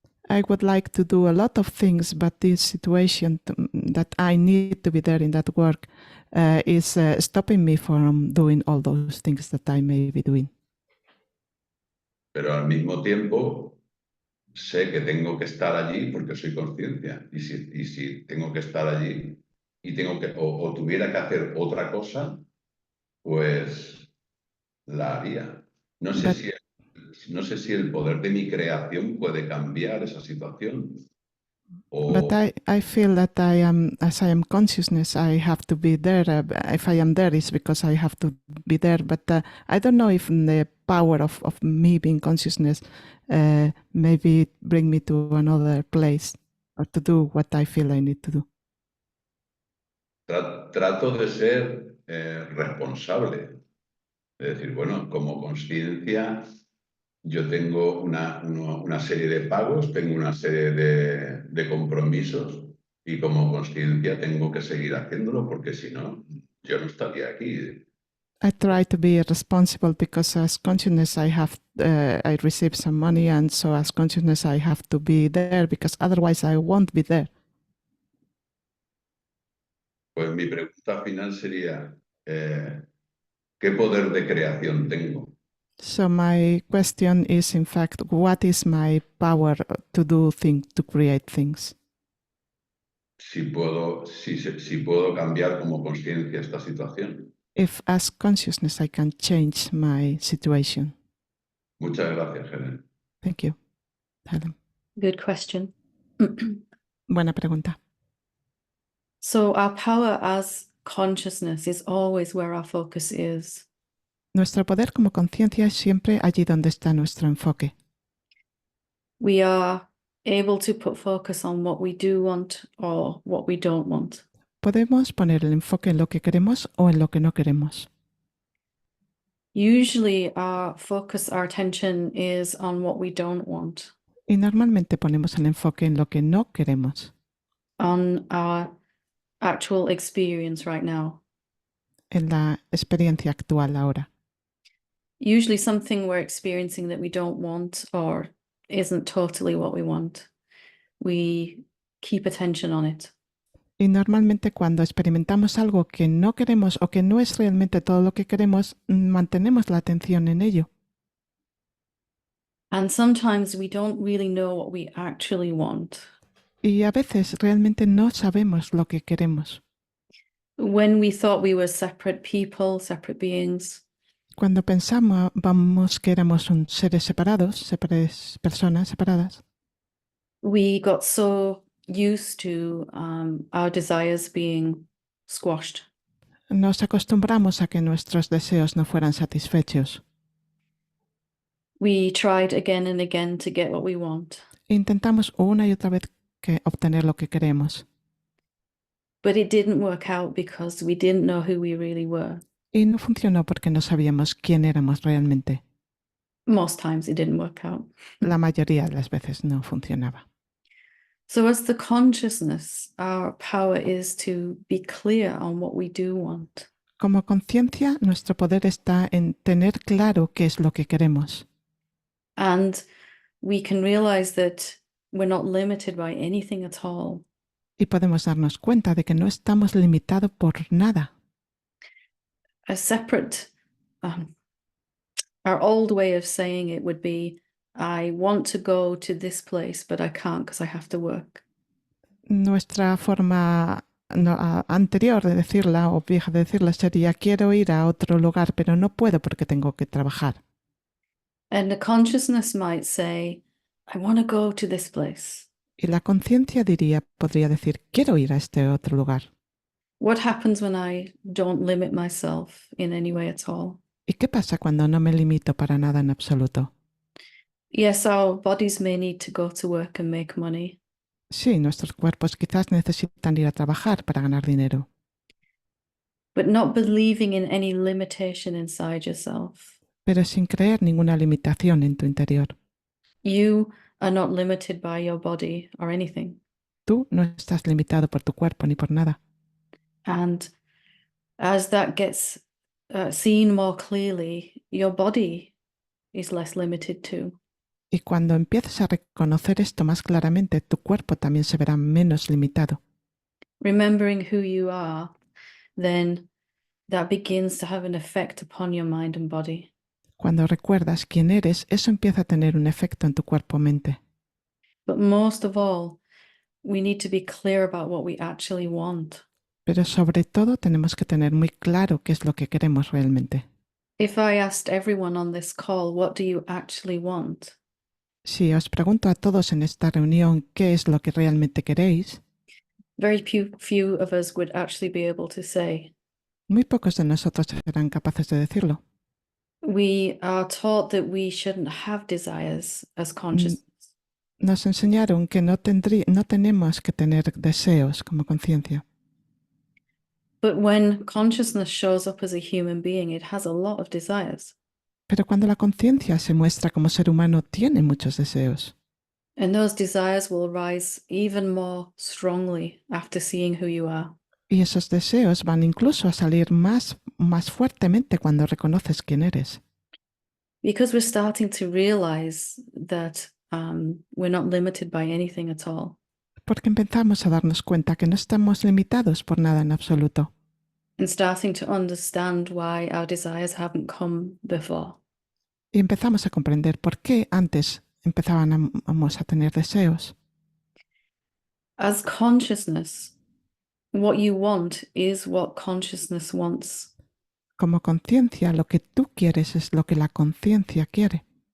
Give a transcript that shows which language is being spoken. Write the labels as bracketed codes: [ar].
[en] I would like to do a lot of things, but this situation that I need to be there in that work is stopping me from doing all those things that I may be doing. [es] Pero al mismo tiempo sé que tengo que estar allí porque soy conciencia. Y si tengo que estar allí y o tuviera que hacer otra cosa, pues la haría. No sé [en] But [es] si el poder de mi creación puede cambiar esa situación. [en] But [es] O, [en] I feel that I am, as I am consciousness, I have to be there. If I am there, it's because I have to be there. But I don't know if the power of me being consciousness maybe bring me to another place or to do what I feel I need to do. [es] trato de ser responsable. Es decir, bueno, como conciencia, yo tengo una serie de pagos, tengo una serie de compromisos y como conciencia tengo que seguir haciéndolo porque si no, yo no estaría aquí. [en] I try to be responsible because as consciousness I receive some money, and so as consciousness I have to be there because otherwise I won't be there. [es] Pues mi pregunta final sería, ¿qué poder de creación tengo? [en] So my question is, in fact, what is my power to do things, to create things? [es] Si puedo cambiar como conciencia esta situación. [en] If as consciousness I can change my situation. [es] Muchas gracias, Helen. [en] Thank you, Helen. Good question. [es] Buena pregunta. [en] So our power as consciousness is always where our focus is. [es] Nuestro poder como conciencia es siempre allí donde está nuestro enfoque. [en] We are able to put focus on what we do want or what we don't want. [es] Podemos poner el enfoque en lo que queremos o en lo que no queremos. [en] Usually our focus, our attention is on what we don't want, [es] Y normalmente ponemos el enfoque en lo que no queremos, [en] on our actual experience right now. [es] en la experiencia actual ahora. [en] Usually something we're experiencing that we don't want or isn't totally what we want. We keep attention on it. [es] Y normalmente cuando experimentamos algo que no queremos o que no es realmente todo lo que queremos, mantenemos la atención en ello. [en] And sometimes we don't really know what we actually want. [es] Y a veces realmente no sabemos lo que queremos. [en] When we thought we were separate people, separate beings, [es] Cuando pensábamos que éramos seres separados, personas separadas, [en] we got so used to our desires being squashed. [es] nos acostumbramos a que nuestros deseos no fueran satisfechos. [en] We tried again and again to get what we want, [es] Intentamos una y otra vez obtener lo que queremos. [en] but it didn't work out because we didn't know who we really were. [es] Y no funcionó porque no sabíamos quién éramos realmente. [en] Most times it didn't work out. [es] La mayoría de las veces no funcionaba. [en] So as the consciousness, our power is to be clear on what we do want. [es] Como conciencia, nuestro poder está en tener claro qué es lo que queremos. [en] And we can realize that we're not limited by anything at all. [es] Y podemos darnos cuenta de que no estamos limitados por nada. [en] A separate, our old way of saying it would be, I want to go to this place, but I can't because I have to work. [es] Nuestra forma anterior de decirla o vieja de decirla sería quiero ir a otro lugar, pero no puedo porque tengo que trabajar. [en] And the consciousness might say, I want to go to this place. [es] Y la conciencia podría decir quiero ir a este otro lugar. [en] What happens when I don't limit myself in any way at all? [es] ¿Y qué pasa cuando no me limito para nada en absoluto? [en] Yes, our bodies may need to go to work and make money, [es] Sí, nuestros cuerpos quizás necesitan ir a trabajar para ganar dinero, [en] but not believing in any limitation inside yourself. [es] pero sin creer ninguna limitación en tu interior. [en] You are not limited by your body or anything. [es] Tú no estás limitado por tu cuerpo ni por nada. [en] And as that gets seen more clearly, your body is less limited too. [es] Y cuando empieces a reconocer esto más claramente, tu cuerpo también se verá menos limitado. [en] Remembering who you are, then that begins to have an effect upon your mind and body. [es] Cuando recuerdas quién eres, eso empieza a tener un efecto en tu cuerpo-mente. [en] But most of all, we need to be clear about what we actually want. [es] Pero sobre todo tenemos que tener muy claro qué es lo que queremos realmente. [en] If I asked everyone on this call, what do you actually want? [es] Si os pregunto a todos en esta reunión qué es lo que realmente queréis, [en] Very few of us would actually be able to say. [es] muy pocos de nosotros serán capaces de decirlo. [en] We are taught that we shouldn't have desires as consciousness. [es] Nos enseñaron que no tenemos que tener deseos como conciencia. [en] But when consciousness shows up as a human being, it has a lot of desires. [es] Pero cuando la conciencia se muestra como ser humano, tiene muchos deseos. [en] And those desires will rise even more strongly after seeing who you are. [es] Y esos deseos van incluso a salir más fuertemente cuando reconoces quién eres. [en] Because we're starting to realize that we're not limited by anything at all. [es] Porque empezamos a darnos cuenta que no estamos limitados por nada en absoluto. [en] And starting to understand why our desires haven't come before. [es] Y empezamos a comprender por qué antes empezábamos a tener deseos. [en] As consciousness, what you want is what consciousness wants. [es] Como conciencia, lo que tú quieres es lo que la conciencia quiere.